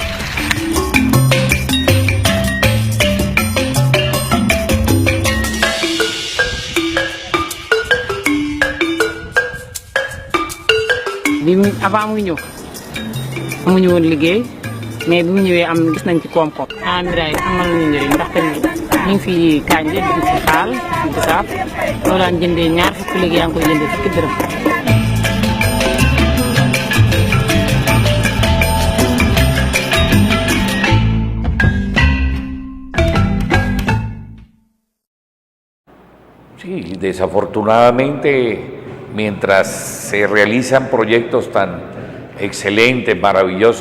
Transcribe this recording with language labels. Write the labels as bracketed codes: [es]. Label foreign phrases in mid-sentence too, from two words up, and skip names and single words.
[wo] bi avant muy ñëw amuñu woon liggéey mais bi mu ñëwee am gis nañ ci koom-koom. Miraay amal nañu njëriñ ndaxte ñu ngi fi kànja di fi xaal di saaf loo daan jëndee ñaar fukki léegi yaa ngi koy jëndee fukki dërëm. [es] Sí, desafortunadamente, mientras se realizan proyectos tan excelentes, maravillosos